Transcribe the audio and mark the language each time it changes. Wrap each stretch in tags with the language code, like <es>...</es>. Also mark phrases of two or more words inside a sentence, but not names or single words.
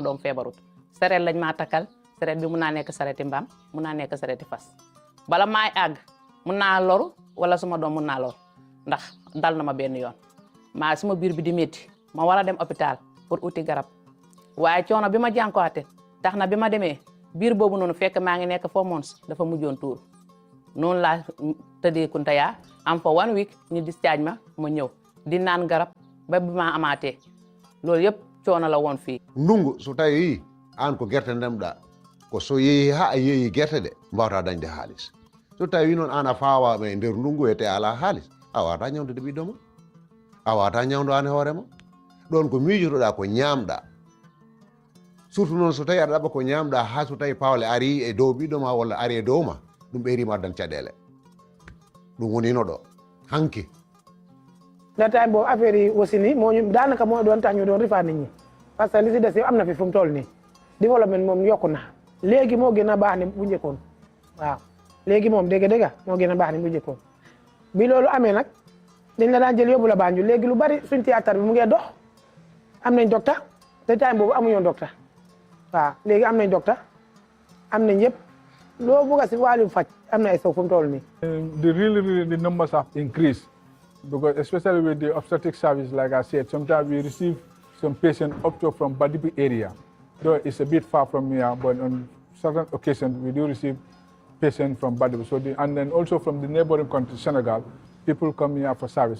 <wo>doom feebarut sareet lañ maa takkal sareet bi mun naa nekk sareeti mbaam mun naa nekk sareeti fas bala maay àgg mun naa loru wala suma doom mun naa loru ndax dal na ma benn yoon maa suma biir bi di métti ma war a dem hôpital pour uti garab waaye coono bi ma jànkuwaate tax na bi ma demee biir boobu noonu fekk maa ngi nekk 4 months dafa mujjoon tuur noonu laa tëddee Kuntaya am fa 1 week ñu discharge ma ñëw di naan garab ba bi ma amaatee loolu yëpp coono la woon fii.</wo> <ff>ndungu so tawi an ko gerte ndemɗa ko so yeehi ha a yeehi gerte de mbawata dañde haalis so tawi noon an a faawa e nder ndungu ete ala haalis a wawata ñawdude ɓiɗɗo ma a wawata ñawdo an hoorema ɗon ko miijotoɗa ko ñamɗa surtout noon so tawi aɗa ɗaɓa ko ñamɗa ha so tawi pawle ari e dow ɓiɗɗo ma walla ari e dow ma ɗum ɓeyrima addan caɗele ɗum wonino ɗo hanki</ff> <wo>la time boobu affaire yi aussi ni moo ñu daanaka moo doon tax ñu doon rifaat nit ñi</wo> <fr>parce que</fr> <wo>li si des yëpp am na fi fu mu toll nii développement moom yokku na léegi moo gën a baax ni bu njëkkoon waaw léegi moom dégg-dégg moo gën a baax ni bu njëkkoon bi loolu amee nag dañ la daan jël yóbbu la Banjul léegi lu bari suñ théâtre bi mu ngee dox am nañ docteur te time boobu amuñoon docteur waaw léegi am nañ docteur am nañ yëpp loo bëgg a si wàllu faj am na ay sow fu mu toll nii.</wo> <en>The numbers have increased because especially with the obstetric service, like I said, sometimes we receive some patients up to from Badibi area. Though it's a bit far from here, but on certain occasions we do receive patients from Badibi. So and then also from the neighboring country, Senegal, people come here for service.</en>